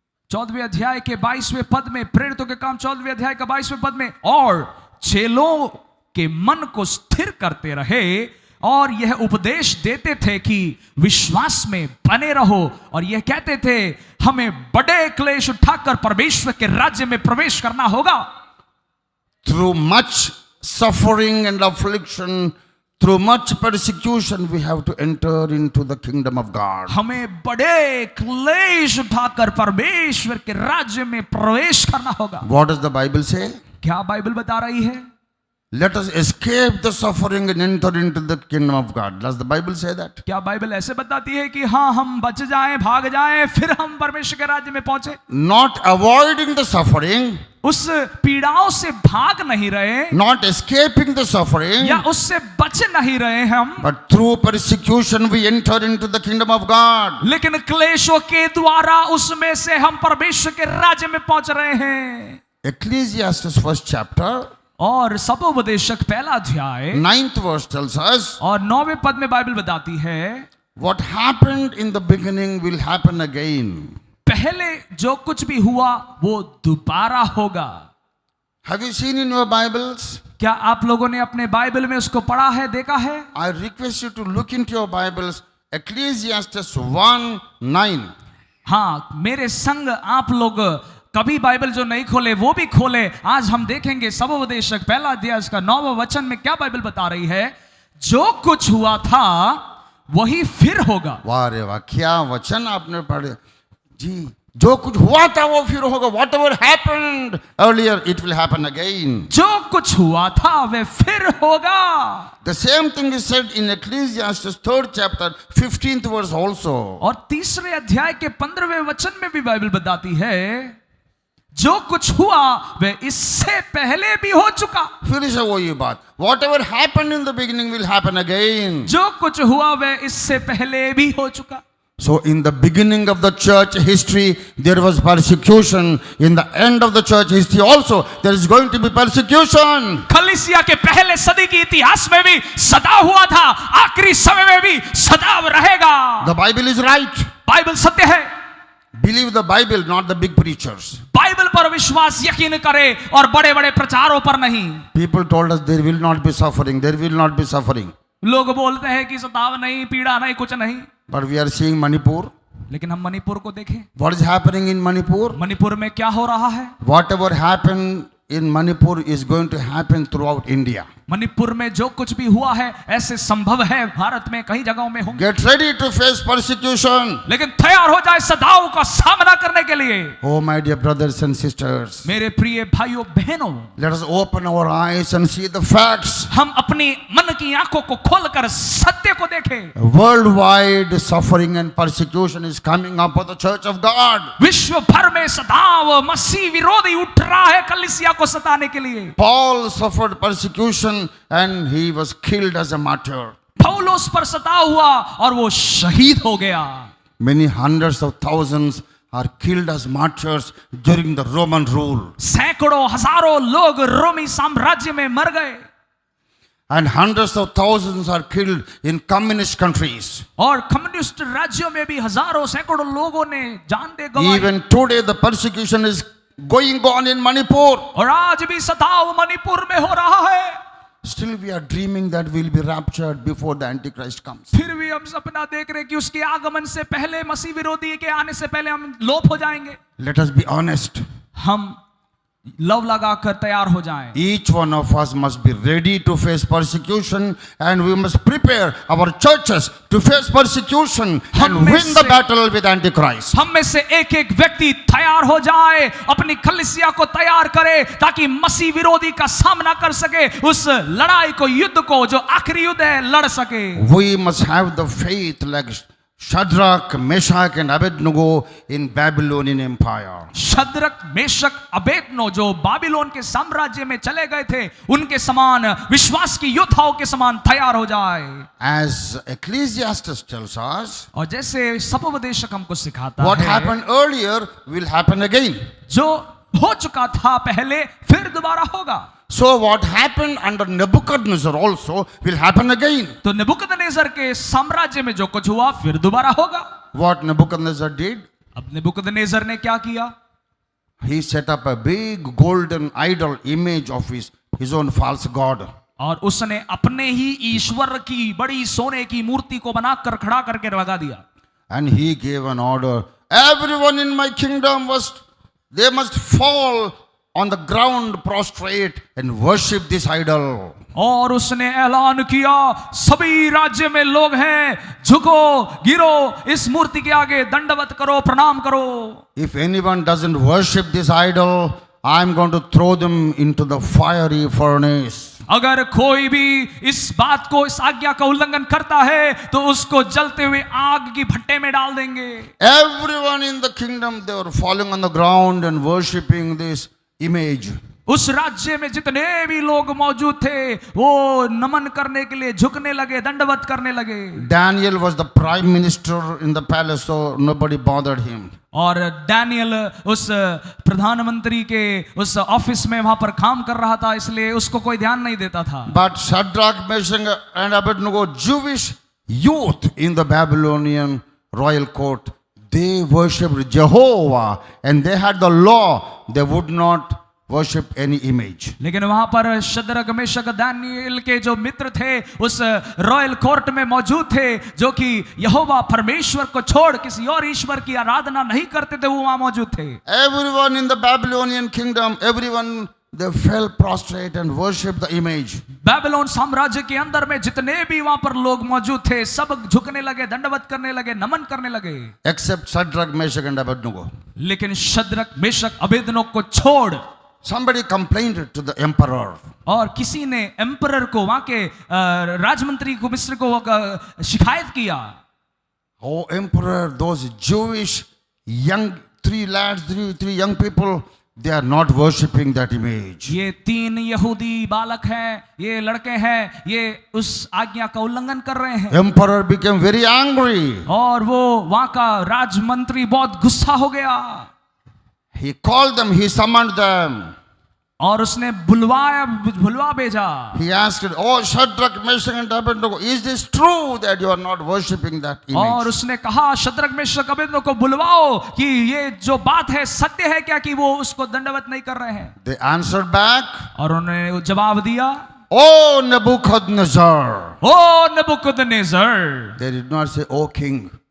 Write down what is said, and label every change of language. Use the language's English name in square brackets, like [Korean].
[Hindi] 14वें अध्याय के 22वें पद में, प्रेरितों के काम 14वें अध्याय के 22वें पद में, और चेलों के मन को स्थिर करते रहे और यह उपदेश देते थे कि विश्वास में बने रहो, और यह कहते थे हमें बड़े क्लेश उठाकर परमेश्वर के राज्य में प्रवेश करना होगा। [English] Through much suffering and affliction, through much persecution, we have to enter into the kingdom of God. [Hindi] हमें बड़े क्लेश उठाकर परमेश्वर के राज्य में प्रवेश करना होगा। [English] What does the Bible say? [Hindi] क्या बाइबल बता रही है? [English] Let us escape the suffering and enter into the kingdom of God. Does the Bible say that? [Hindi] क्या बाइबल ऐसे बताती है कि हाँ हम बच जाएं, भाग जाएं, फिर हम परमेश्वर के राज्य में पहुंचे? [English] Not avoiding the suffering, [Hindi] उस पीड़ाओं से भाग नहीं रहे, [English] not escaping the suffering, [Hindi] या उससे बच नहीं रहे हम, [English] but through persecution we enter into the kingdom of God. [Hindi] लेकिन क्लेशों के द्वारा उसमें से हम परमेश्वर के राज्य में पहुंच रहे हैं। [English] Ecclesiastes 1st chapter, [Hindi] और सबोपदेशक पहला अध्याय [English] 9th verse tells us, [Hindi] और 9वें पद में बाइबल बताती है, [English] what happened in the beginning will happen again. [Hindi] पहले जो कुछ भी हुआ वो दोबारा होगा। [English] Have you seen in your Bibles? [Hindi] क्या आप लोगों ने अपने बाइबल में उसको पढ़ा है, देखा है? [English] I request you to look into your Bibles, Ecclesiastes 1:9. [Hindi] हाँ, मेरे संग आप लोग कभी बाइबल जो नहीं खोले वो भी खोले। आज हम देखेंगे सबोपदेशक पहला अध्याय उसका 9वां वचन में क्या बाइबल बता रही है। जो कुछ हुआ था वही फिर होगा। वाह रे वाह, क्या वचन आपने पढ़े जी। जो कुछ हुआ था वो फिर होगा। [English] Whatever happened earlier, it will happen again. [Hindi] जो कुछ हुआ था वह फिर होगा। [English] The same thing is said in Ecclesiastes 3rd chapter 15th verse also. [Hindi] और तीसरे अध्याय के 15वें वचन में भी बाइबल बताती है जो कुछ हुआ वह इससे पहले भी हो चुका। फिर से वही बात, [English] whatever happened in the beginning will happen again. [Hindi] जो कुछ हुआ वह इससे पहले भी हो चुका। [English] So in the beginning of the church history there was persecution. In the end of the church history also there is going to be persecution. [Hindi] कलीसिया के पहले सदी के इतिहास में भी सदा हुआ था, आखिरी समय में भी सदा रहेगा। [English] The Bible is right. [Hindi] Bible सत्य है। [English] Believe the Bible, not the big preachers. [Hindi] Bible पर विश्वास यकीन करे और बड़े बड़े प्रचारों पर नहीं। [English] People told us there will not be suffering, there will not be suffering. [Hindi] लोग बोलते हैं कि सताव नहीं, पीड़ा नहीं, कुछ नहीं। [English] But we are seeing Manipur. [Hindi] लेकिन हम मणिपुर को देखें, [English] What is happening in Manipur? [Hindi] Manipur में क्या हो रहा है। [English] Whatever happened in Manipur is going to happen throughout India. [Hindi] Manipur में जो कुछ भी हुआ है ऐसे संभव है भारत में कई जगहों में होंगे। [English] Get ready to face persecution. [Hindi] लेकिन तैयार हो जाए सदाओं का सामना करने के लिए। [English] Oh, my dear brothers and sisters, [Hindi] मेरे प्रिय भाइयों बहनों, [English] let us open our eyes and see the facts. [Hindi] हम अपनी मन की आंखों को खोलकर सत्य को देखें। [English] Worldwide suffering and persecution is coming up for the church of God. [Hindi] विश्व भर में सदाव मसीह विरोधी उठ रहा है कलीसिया को सताने के लिए। [English] Paul suffered persecution and he was killed as a martyr. [Hindi] पौलुस पर सताव हुआ और वो शहीद हो गया। [English] Many hundreds of thousands are killed as martyrs during the Roman rule. [Hindi] सैकड़ों हजारों लोग रोमी साम्राज्य में मर गए [English] And hundreds of thousands are killed in communist countries. [Hindi] और कम्युनिस्ट राज्यों में भी हजारों सैकड़ों लोगों ने जान दे गंवाई। [English] Even today the persecution is going on in Manipur. [Hindi] और आज भी सताव मणिपुर में हो रहा है। [English] Still we are dreaming that we'll be raptured before the Antichrist comes. [Hindi] फिर भी हम सपना देख रहे हैं कि उसके आगमन से पहले, मसीह विरोधी के आने से पहले हम लोप हो जाएंगे। [English] Let us be honest. [Hindi] हम लव लगाकर तैयार हो जाएं। [English] Each one of us must be ready to face persecution, and we must prepare our churches to face persecution and win the battle with Antichrist. [Hindi] हम में से एक एक व्यक्ति तैयार हो जाए, अपनी कलीसिया को तैयार करे ताकि मसीह विरोधी का सामना कर सके, उस लड़ाई को, युद्ध को, जो आखिरी युद्ध है, लड़ सके। [English] We must have the faith like Shadrach, Meshach and Abednego in Babylonian Empire. [Hindi] Shadrach, Meshach, अबेदनो जो बाबिलोन के साम्राज्य में चले गए थे, उनके समान विश्वास की योद्धाओं के समान तैयार हो जाए। [English] As Ecclesiastes tells us, [Hindi] और जैसे सपोपदेशक हमको सिखाता [English] what [Hindi] है, [English] happened earlier will happen again. [Hindi] जो हो चुका था पहले फिर दोबारा होगा। [English] So what happened under Nebuchadnezzar also will happen again. [Hindi] तो नेबुकदनेस्सर के साम्राज्य में जो कुछ हुआ फिर दोबारा होगा। [English] What Nebuchadnezzar did? [Hindi] अब नेबुकदनेस्सर ने क्या किया? [English] He set up a big golden idol image of his own false god. [Hindi] और उसने अपने ही ईश्वर की बड़ी सोने की मूर्ति को बनाकर खड़ा करके लगा दिया। [English] And he gave an order. Everyone in my kingdom they must fall on the ground prostrate and worship this idol. [Hindi] और उसने ऐलान किया, सभी राज्य में लोग हैं, झुको, गिरो, इस मूर्ति के आगे दंडवत करो, प्रणाम करो। [English] If anyone doesn't worship this idol, I'm going to throw them into the fiery furnace. [Hindi] अगर कोई भी इस बात को, इस आज्ञा का उल्लंघन करता है तो उसको जलते हुए आग की भट्टे में डाल देंगे। [English] Everyone in the kingdom, they were falling on the ground and worshipping this image. [Hindi] उस राज्य में जितने भी लोग मौजूद थे वो नमन करने के लिए झुकने लगे, दंडवत करने लगे। [English] Daniel was the prime minister in the palace, so nobody bothered him. [Hindi] और डैनियल उस प्रधानमंत्री के उस ऑफिस में वहां पर काम कर रहा था, इसलिए उसको कोई ध्यान नहीं देता था। [English] But Shadrach, Meshach and Abednego, Jewish youth in the Babylonian royal court, they worshipped Jehovah and they had the law, they would not worship any image. [Hindi] लेकिन वहां पर शद्रक, मेशक, दानियल के जो मित्र थे उस रॉयल कोर्ट में मौजूद थे, जो कि यहोवा परमेश्वर को छोड़ किसी और ईश्वर की आराधना नहीं करते थे, वो वहां मौजूद थे। [English] Everyone in the Babylonian kingdom, everyone they fell prostrate and worshipped the image. [Hindi] Babylon साम्राज्य के अंदर में जितने भी वहां पर लोग मौजूद थे सब झुकने लगे, दंडवत करने लगे, नमन करने लगे, [English] Except Shadrach, Meshach and Abednego. [Hindi] लेकिन शद्रक, मेशक, अबेदनो को छोड़। [English] Somebody complained to the emperor. [Hindi] और किसी ने एम्परर को, वहां के राजमंत्री को, मिस्र को शिकायत किया। [English] Oh emperor, those Jewish three young people, they are not worshipping that image. [Hindi] ये 3 यहूदी बालक हैं, ये लड़के हैं, ये उस आज्ञा का उल्लंघन कर रहे हैं। [English] Emperor became very angry. [Hindi] और वो वहां का राजमंत्री बहुत गुस्सा हो गया। [English] He called them, he summoned them. [Hindi] और उसने बुलवा भेजा। [English] He asked, oh Shadrach, Meshach and Abednego, is this true that you are not worshipping that image? [Hindi] और उसने कहा, शद्रक, मेशक, अबेदनो को बुलवाओ कि ये जो बात है सत्य है क्या कि वो उसको दंडवत नहीं कर रहे हैं। [English] They answered back, [Hindi] और उन्होंने जवाब दिया, [English] oh Nebuchadnezzar. [Hindi] O Nebuchadnezzar. [English] They did not say, oh king.